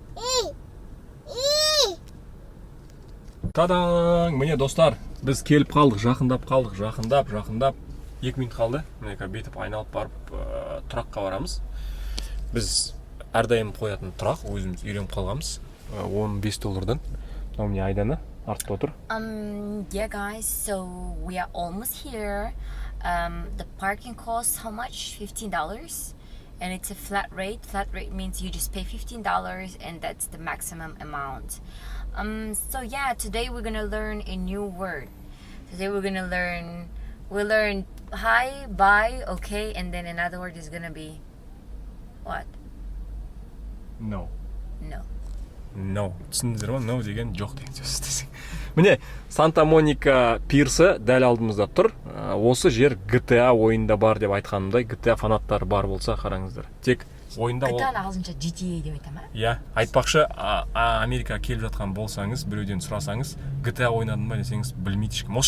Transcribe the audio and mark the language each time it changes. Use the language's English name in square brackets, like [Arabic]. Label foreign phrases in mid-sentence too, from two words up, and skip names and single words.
[Kazakh] Тадаң! Міне достар, біз келіп қалдық, жақындап. 2 минут қалды. Міне бетіп айналып барып тұраққа барамыз. Біз әрдайым қоятын тұрақ, өзіміз үйреніп қалғанбыз. $15. Мынау міне Айдана артта отыр. [English] Yeah guys, so we are almost here. The parking costs how much? $15. And it's a flat rate. Flat rate means you just pay $15 and that's the maximum amount. So yeah, today we're gonna learn a new word. Today we'll learn hi, bye, okay, and then another word is gonna be what? No. No. [Kazakh] Түсіндіңіздер ма? No деген жоқ деген сөз десең. Міне, Санта-Моника пирсы дәл алдымызда тұр. Осы жер GTA ойында бар деп айтқанымдай, GTA фанаттары бар болса қараңыздар. Тек ойында ол... GTA ағылшынша GTA деп айтама? Иә, айтпақшы, Америкаға келіп жатқан болсаңыз, біреуден сұрасаңыз, GTA ойнадың ба десеңіз білмейді ешкім.